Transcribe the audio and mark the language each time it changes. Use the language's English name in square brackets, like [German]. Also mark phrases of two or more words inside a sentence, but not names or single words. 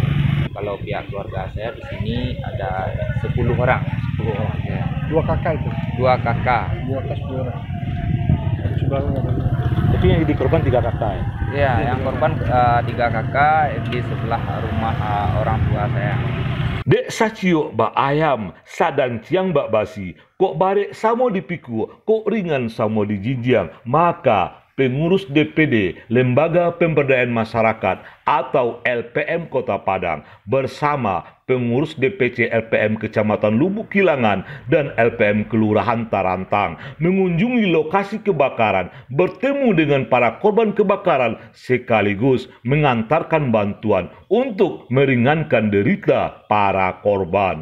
[Indonesian] Kalau pihak keluarga saya di sini ada 10 orang ya. 2 kakak itu? 2 kakak. 2 atas 2 orang. Jadi yang jadi korban 3 kakak ya? Iya, yang korban 3 kakak di sebelah rumah orang tua saya. [Minangkabau] Dek sacio bak ayam, sadan ciang bak basi, kok barek samo dipiku, kok ringan samo dijinjiang, [Indonesian] maka pengurus DPD Lembaga Pemberdayaan Masyarakat atau LPM Kota Padang bersama pengurus DPC LPM Kecamatan Lubuk Kilangan dan LPM Kelurahan Tarantang mengunjungi lokasi kebakaran, bertemu dengan para korban kebakaran sekaligus mengantarkan bantuan untuk meringankan derita para korban.